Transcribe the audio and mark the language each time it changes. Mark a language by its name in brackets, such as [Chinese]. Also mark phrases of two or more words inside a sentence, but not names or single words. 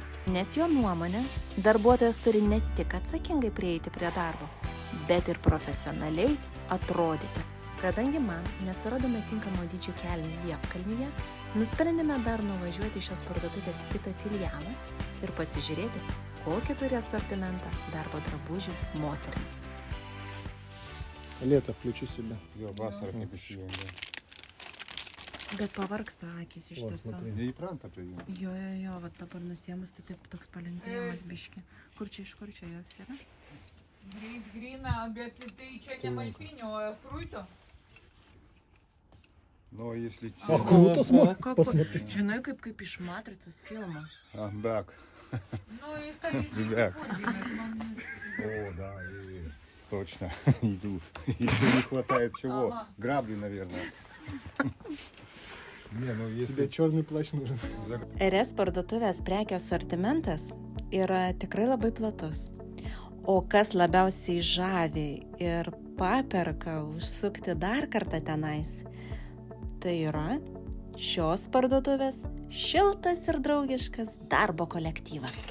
[Lithuanian] Nes jo nuomonė, darbuotojas turi ne tik atsakingai prieiti prie darbo, bet ir profesionaliai atrodyti. Kadangi man nesuradome tinkamo dydžio kelnių Liepkalnyje, nusprendėme dar nuvažiuoti šios parduotuvės kitą filialą ir pasižiūrėti, kokį turi asortimentą darbo drabužių moterims. [Russian] Лето, включи себя. [Lithuanian] Jo, vasarą kaip išjungia. Bet pavargsta akis iš tiesų. Neįpranta prie jų. Jo, va dabar nusėmus, tai taip toks palengvėjimas biški. Kur čia jos yra? Grina, bet tai čia ne malpinio, o fruito. Nu, [Russian] если... О, круто, посмотри. [Lithuanian] Žinai, kaip iš Matricos filmo. [Russian] Бак. Ну и столичный Бак. футбольный. О, да, точно. Иду. Еще не хватает чего. Грабли, наверное. Не, ну если... Тебе черный плащ нужен. [Lithuanian] RS parduotuvės prekių asortimentas yra tikrai labai platus. O kas labiausiai žavi ir paperka užsukti dar kartą tenais, tai yra šios parduotuvės šiltas ir draugiškas darbo kolektyvas.